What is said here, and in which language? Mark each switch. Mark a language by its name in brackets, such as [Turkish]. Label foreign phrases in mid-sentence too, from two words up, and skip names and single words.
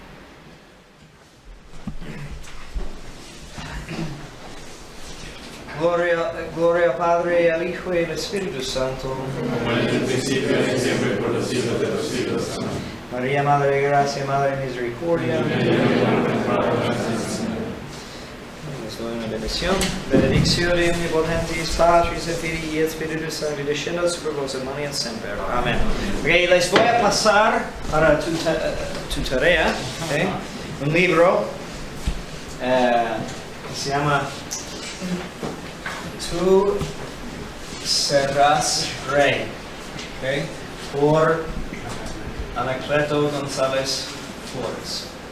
[Spanish] Gloria al Padre, al Hijo y al Espíritu Santo. Como en el principio y siempre por los siglos de los siglos. Amén. María, Madre de Gracia, Madre de Misericordia. Les doy una bendición. [Latin] Benedicción de omnipotentis, Patris et Filii et Spiritus Sancti, [Spanish] descienda sobre vos [Latin] et mania semper. [Spanish] Amén. Okay, les voy a pasar para tu tarea, okay, un libro que se llama Tú serás rey, okay, por Anacleto González Flores.